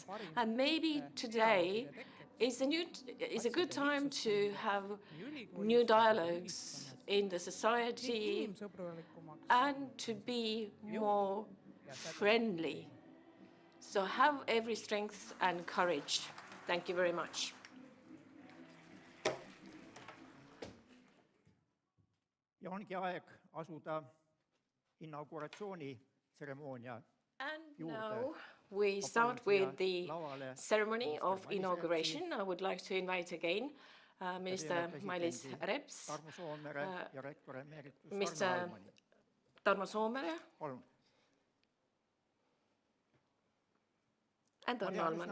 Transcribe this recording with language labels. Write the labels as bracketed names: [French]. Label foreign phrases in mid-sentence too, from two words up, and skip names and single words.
[English] And maybe today is a good time to have new dialogues in the society and to be more friendly. So have every strength and courage. Thank you very much. [Estonian] Ja ongi aeg asuda inauguratsioonitseremoonia. [English] And now we start with the ceremony of inauguration. I would like to invite again Minister Mailis Reps, Mr. Tarmo Soomere, and Arno Alman.